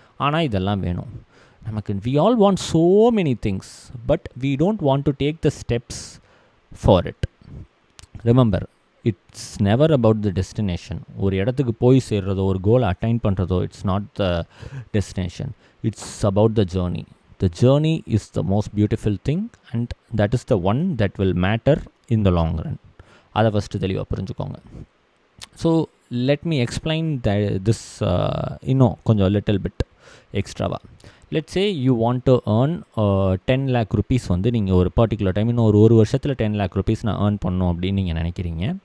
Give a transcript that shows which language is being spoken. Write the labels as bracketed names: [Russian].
[Tamil] ஆனால் இதெல்லாம் வேணும் நமக்கு. [English] We all want so many things but we don't want to take the steps for it. Remember, it's never about the destination. [Tamil] ஒரு இடத்துக்கு போய் சேர்றதோ ஒரு கோலை அட்டைன் பண்ணுறதோ [English] It's not the destination, it's about the journey. The journey is the most beautiful thing and that is the one that will matter in the long run. [Tamil] அதை first தெளிவாக புரிஞ்சுக்கோங்க. [English] so let me explain this [Tamil] இன்னும் கொஞ்சம் [English] Little bit எக்ஸ்ட்ராவாக. Let's say you want to earn 10 lakh rupees [Tamil] வந்து நீங்கள் ஒரு particular time, இன்னும் ஒரு வருஷத்தில் 10 lakh rupees நான் ஏர்ன் பண்ணணும் அப்படின்னு நீங்கள் நினைக்கிறீங்க.